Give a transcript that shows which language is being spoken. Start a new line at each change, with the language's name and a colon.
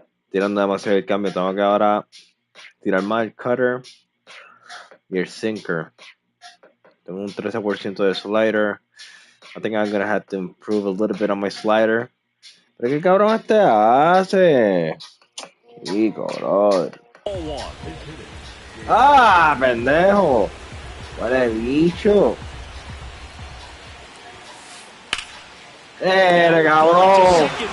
Spanish: tirando demasiado el cambio. Tengo que ahora tirar más el cutter y el sinker. Tengo un 13% de slider.
English: I think I'm gonna have to improve a little bit on my slider.
Spanish: ¿Pero qué cabrón este hace? Chico, bro. ¡Ah, pendejo! ¡Vale, bicho! Cabrón!